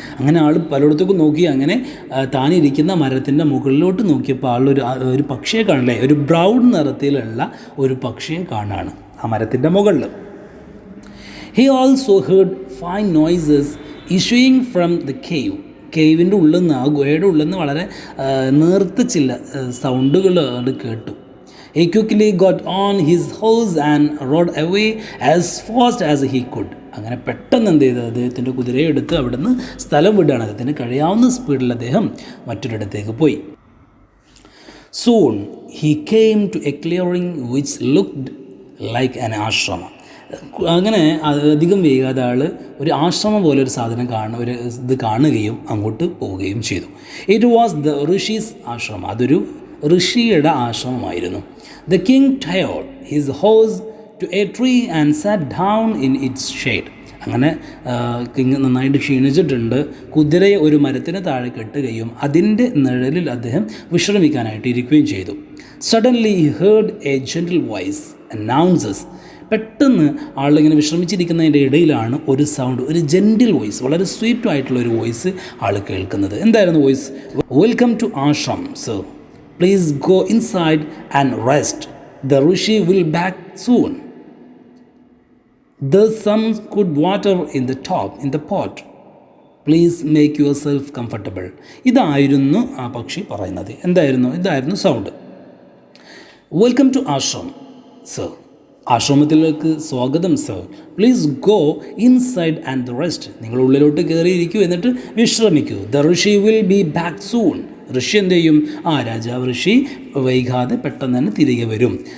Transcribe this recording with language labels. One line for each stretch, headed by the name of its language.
Malayalam: അങ്ങനെ ആൾ പലയിടത്തേക്കും നോക്കി. അങ്ങനെ താനിരിക്കുന്ന മരത്തിൻ്റെ മുകളിലോട്ട് നോക്കിയപ്പോൾ ഒരു പക്ഷിയെ കാണില്ലേ, ഒരു ബ്രൗൺ നിറത്തിലുള്ള ഒരു പക്ഷിയെ കാണാണ് ആ മരത്തിൻ്റെ മുകളിൽ.
English: He also heard fine noises issuing from the cave.
Malayalam: കേവിൻ്റെ ഉള്ളിൽ നിന്ന്, ആ ഗുഹയുടെ ഉള്ളിൽ നിന്ന് വളരെ നേർത്ത ചില സൗണ്ടുകൾ കേട്ടു.
English: He quickly got on his horse and rode away as fast as he could.
Malayalam: അങ്ങനെ പെട്ടെന്ന് എന്ത് ചെയ്ത് അദ്ദേഹത്തിൻ്റെ കുതിരയെ എടുത്ത് അവിടുന്ന് സ്ഥലം വിടുകയാണ്. അദ്ദേഹത്തിന് കഴിയാവുന്ന സ്പീഡിൽ അദ്ദേഹം മറ്റൊരിടത്തേക്ക് പോയി.
English: Soon he came to a clearing which looked like an ashram.
Malayalam: അങ്ങനെ അധികം വൈകാതെ ആൾ ഒരു ആശ്രമം പോലെ ഒരു സാധനം ഇത് കാണുകയും അങ്ങോട്ട് പോവുകയും ചെയ്തു.
English: It was the rishi's ashram.
Malayalam: അതൊരു ഋഷിയുടെ ആശ്രമമായിരുന്നു.
English: The king tied his horse to a tree and sat down in its shade.
Malayalam: അങ്ങനെ കിങ് നന്നായിട്ട് ക്ഷീണിച്ചിട്ടുണ്ട്. കുതിരയെ ഒരു മരത്തിന് താഴെ കെട്ടുകയും അതിൻ്റെ നിഴലിൽ അദ്ദേഹം വിശ്രമിക്കാനായിട്ട് ഇരിക്കുകയും ചെയ്തു.
English: Suddenly he heard a gentle voice announces.
Malayalam: പെട്ടെന്ന് ആളിങ്ങനെ വിശ്രമിച്ചിരിക്കുന്നതിൻ്റെ ഇടയിലാണ് ഒരു സൗണ്ട്, ഒരു ജെൻറ്റിൽ വോയിസ്, വളരെ സ്വീറ്റ് ആയിട്ടുള്ള ഒരു വോയിസ് ആൾ കേൾക്കുന്നത്. എന്തായിരുന്നു voice?
English: Welcome to ashram sir, please go inside and rest. The rishi will back soon. There's some good water in the pot. Please make yourself comfortable.
Malayalam: ഇതായിരുന്നു ആ പക്ഷി പറയുന്നത്. ഇതായിരുന്നു sound.
English: welcome to ashram sir,
Malayalam: ആശ്രമത്തിലേക്ക് സ്വാഗതം sir.
English: Please go inside and rest.
Malayalam: നിങ്ങൾ ഉള്ളിലോട്ട് കയറിയിരിക്കൂ, എന്നിട്ട് വിശ്രമിക്കൂ.
English: The rishi will be back soon.
Malayalam: ഋഷി എന്ത് ചെയ്യും? രാജാവ് ഋഷി വൈകാതെ പെട്ടെന്ന് തന്നെ തിരികെ വരും.